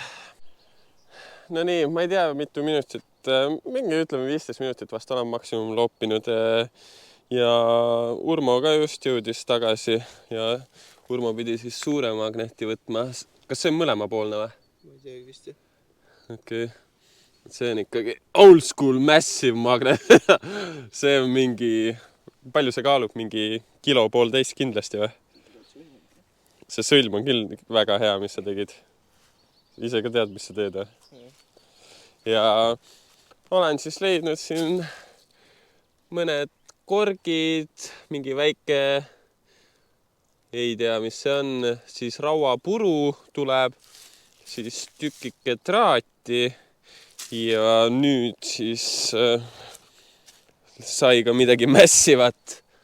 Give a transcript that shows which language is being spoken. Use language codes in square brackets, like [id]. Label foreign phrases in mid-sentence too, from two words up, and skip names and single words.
[et] No nii, ma ei tea, mitu minutit, mingi ütleme 15 minutit vast olen maksimum loopinud ja Urmo ka just jõudis tagasi ja Urmo pidi siis suure magneti võtma. Kas see on mõlemapoolne või? Ma ei tea vist, jah. Okei. See on ikkagi [en] old school massive magnet. [et] See on mingi, palju see kaalub? Mingi 1,5 kilo kindlasti või? See sõlm on küll väga hea, mis sa tegid. Ise ka tead, mis sa teed, või? Ja olen siis leidnud siin mõned korgid, mingi väike, ei tea, mis see on, siis rauapuru tuleb, siis tükike traati ja nüüd siis sai ka midagi mässivat.